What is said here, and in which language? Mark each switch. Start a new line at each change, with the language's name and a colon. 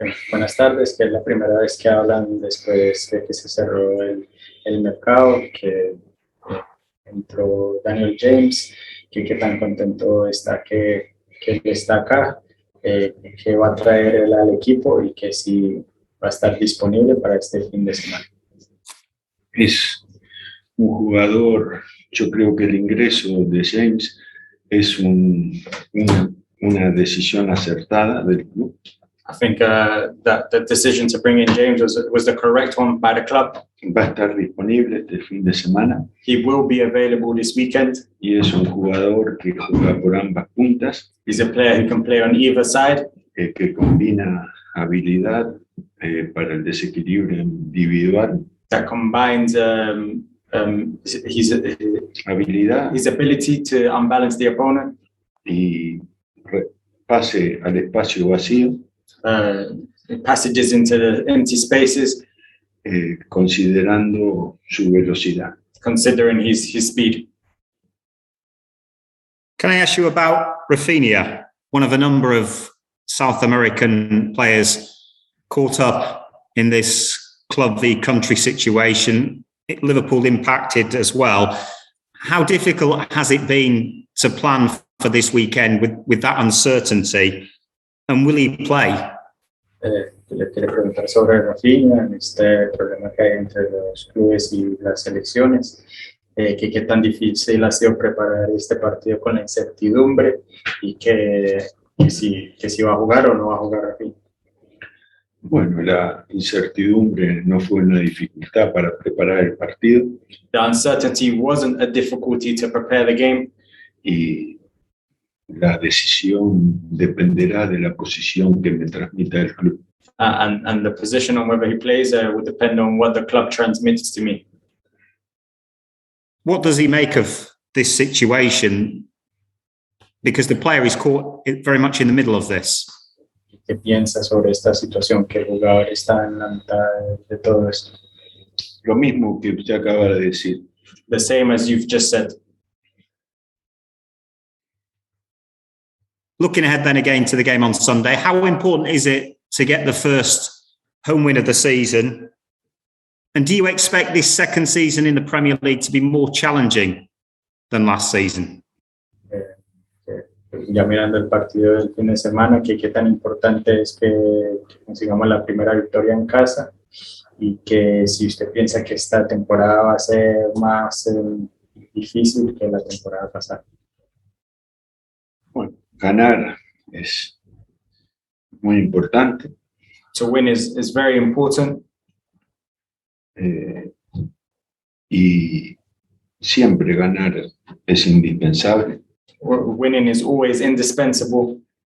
Spanish: Buenas tardes, que es la primera vez que hablan después de que se cerró el mercado, que entró Daniel James, que qué tan contento está que él está acá, que va a traer él al equipo y que sí va a estar disponible para este fin de semana. Es un jugador, yo creo que el ingreso de James es una decisión acertada del club.
English: I think that the decision to bring in James was the correct one by the club.
Spanish: Va a estar disponible este fin de semana.
English: He will be available this weekend.
Spanish: Y es un jugador que juega por ambas puntas.
English: He's a player who can play on either side.
Spanish: Que combina habilidad para el desequilibrio individual.
English: That combines
Spanish: habilidad,
English: his ability to unbalance the opponent.
Spanish: Y pase al espacio vacío.
English: Passages into the empty spaces.
Spanish: Considerando su velocidad.
English: Considering his speed. Can I ask you about Rafinha, one of a number of South American players caught up in this club v country situation? Liverpool impacted as well. How difficult has it been to plan for this weekend with that uncertainty? And will he play?
Spanish: Le quiero preguntar sobre Rafinha, en este problema que hay entre los clubes y las selecciones, que qué tan difícil ha sido preparar este partido con la incertidumbre y que si va a jugar o no va a jugar Rafinha. Bueno, la incertidumbre no fue una dificultad para preparar el partido.
English: The uncertainty wasn't a difficulty to prepare the game.
Spanish: Y la decisión dependerá de la posición que me transmita el club.
English: And the position on whether he plays will depend on what the club transmits to me. What does he make of this situation? Because the player is caught very much in the middle of this.
Spanish: ¿Qué piensa sobre esta situación que el jugador está en la mitad de todo esto? Lo mismo que usted acaba de decir.
English: The same as you've just said. Looking ahead then again to the game on Sunday, how important is it to get the first home win of the season? And do you expect this second season in the Premier League to be more challenging than last season?
Spanish: Ya mirando el partido del fin de semana, qué tan importante es que consigamos la primera victoria en casa y que si usted piensa que esta temporada va a ser más difícil que la temporada pasada. Bueno, ganar es muy importante.
English: To win is very important.
Spanish: Y siempre ganar es indispensable.
English: Winning is always indispensable.